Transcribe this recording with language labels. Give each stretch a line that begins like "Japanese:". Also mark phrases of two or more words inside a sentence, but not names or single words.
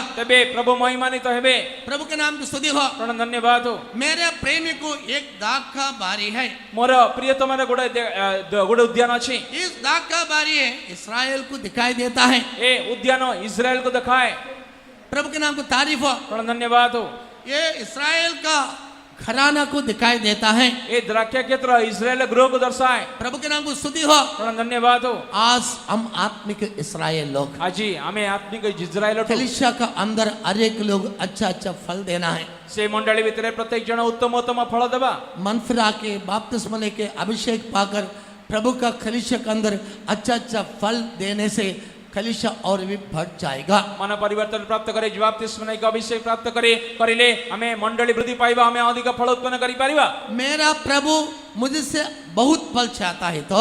Odia: ତେବେ ପ୍ରଭୁ ମହିମାନ୍ୱିତ ହେବେ।
Hindi: प्रभु के नाम की स्तुति हो।
Odia: କଣ ଧନ୍ୟବାଦ।
Hindi: मेरे प्रेमी को एक दाग का बारी है।
Odia: ମୋର ପ୍ରିୟତମର ଗୋଟେ ଉଦ୍ୟାନ ଅଛି।
Hindi: इस दाग का बारी है इस्राएल को दिखाई देता है।
Odia: ଏ ଉଦ୍ୟାନ ଇସ୍ରାଏଲକୁ ଦେଖାଏ।
Hindi: प्रभु के नाम को तारीफ हो।
Odia: କଣ ଧନ୍ୟବାଦ।
Hindi: ये इस्राएल का घराना को दिखाई देता है।
Odia: ଏ ଦ୍ରାକ୍ଷା କ୍ଷେତ୍ର ଇସ୍ରାଏଲ ଗୃହକୁ ଦର୍ଶାଏ।
Hindi: प्रभु के नाम को स्तुति हो।
Odia: କଣ ଧନ୍ୟବାଦ।
Hindi: आज हम आत्मिक इस्राएल लोग,
Odia: ଆଜି ଆମେ ଆତ୍ମିକ ଇସ୍ରାଏଲ
Hindi: कलीसिया का अंदर हर एक लोग अच्छा अच्छा फल देना है।
Odia: ସେ ମଣ୍ଡଳୀ ଭିତରେ ପ୍ରତ୍ୟେକ ଜଣ ଉତ୍ତମ ଉତ୍ତମ ଫଳ ଦେବା।
Hindi: मन फिरा के बपतिस्मा लेके अभिषेक पाकर प्रभु का कलीसिया के अंदर अच्छा अच्छा फल देने से कलीसिया और भी बढ़ जाएगा।
Odia: ମନ ପରିବର୍ତ୍ତନ ପ୍ରାପ୍ତ କରେ, ବାପ୍ତିସ୍ମ ନେଇକ ଅଭିଷେକ ପ୍ରାପ୍ତ କରିଲେ ଆମେ ମଣ୍ଡଳୀ ବୃଦ୍ଧି ପାଇବା, ଆମେ ଅଧିକ ଫଳ ଉତ୍ପନ୍ନ କରି ପାରିବା।
Hindi: मेरा प्रभु मुझसे बहुत फल चाहता है तो